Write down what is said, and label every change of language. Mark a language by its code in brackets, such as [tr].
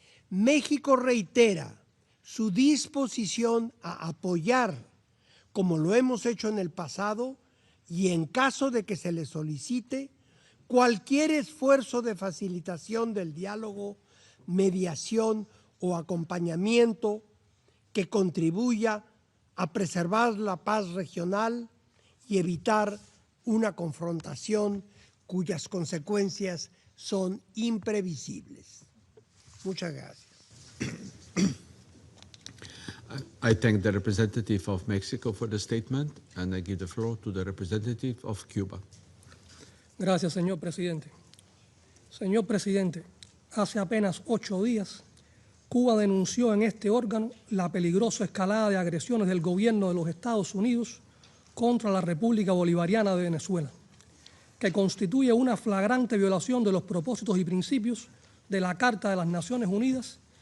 [es] México reitera su disposición a apoyar, como lo hemos hecho en el pasado, y en caso de que se le solicite, cualquier esfuerzo de facilitación del diálogo, mediación o acompañamiento que contribuya a preservar la paz regional y evitar una confrontación cuyas consecuencias son imprevisibles. Muchas gracias. [en] I thank the representative of Mexico for the statement, and I give the floor to the representative of Cuba. [es] Gracias, señor presidente. Señor presidente, hace apenas 8 días, Cuba denunció en este órgano la peligrosa escalada de agresiones del gobierno de los Estados Unidos contra la República Bolivariana de Venezuela, que constituye una flagrante violación de los propósitos y principios de la Carta de las Naciones Unidas